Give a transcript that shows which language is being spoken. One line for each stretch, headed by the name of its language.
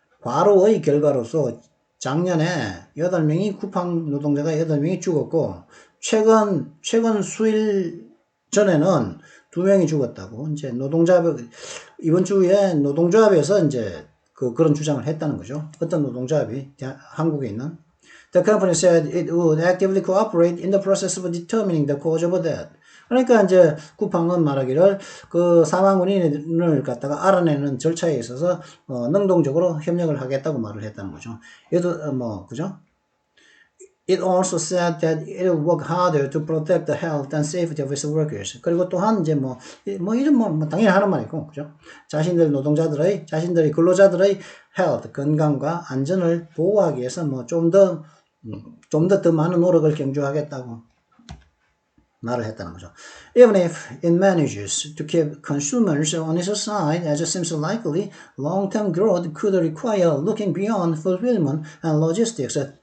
Korean: 과로의 결과로서 작년에 8명이 쿠팡 노동자가 8명이 죽었고, 최근 수일 전에는 2명이 죽었다고. 이제 이번 주에 노동조합에서 이제 그런 주장을 했다는 거죠. 어떤 노동조합이 한국에 있는
English: The company said it would actively cooperate in the process of determining the cause of death.
Korean: 그러니까 이제 쿠팡은 말하기를 그 사망 원인을 갖다가 알아내는 절차에 있어서 능동적으로 협력을 하겠다고 말을 했다는 거죠. 얘도 그죠?
English: It also said that it will work harder to protect the health and safety of its workers.
Korean: 그리고 또한 이제 이런 당연히 하는 말이고, 그죠? 자신들의 근로자들의 health, 건강과 안전을 보호하기 위해서 좀 더 많은 노력을 경주하겠다고 말을 했다는 거죠.
English: Even if it manages to keep consumers on its side, as it seems likely, long-term growth could require looking beyond fulfillment and logistics.